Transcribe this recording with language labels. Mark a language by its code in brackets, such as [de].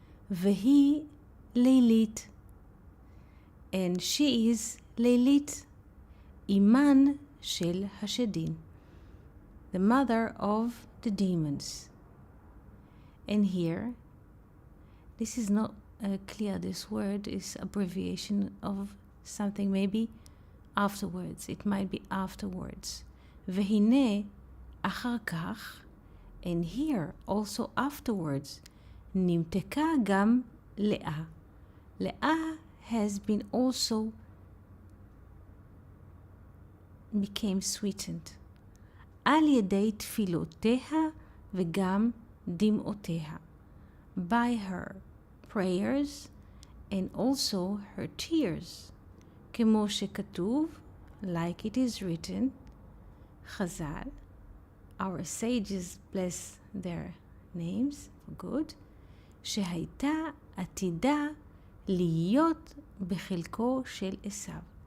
[he] והיא לילית, [en] and she is לילית, [he] אימן של השדים, [en] the mother of the demons. And here, this is not clear, this word is abbreviation of something, maybe afterwards, it might be afterwards. [he] והנה אחר כך, [en] and here also afterwards, [he] נמתקה גם לאה. [en] לאה has been also became sweetened. [he] על ידי תפילותיה וגם דמעותיה. [en] By her prayers and also her tears. [he] כמו שכתוב, [en] like it is written, חז"ל, our sages bless their names for good, [he] שהייתה עתידה להיות בחלקו של עשיו.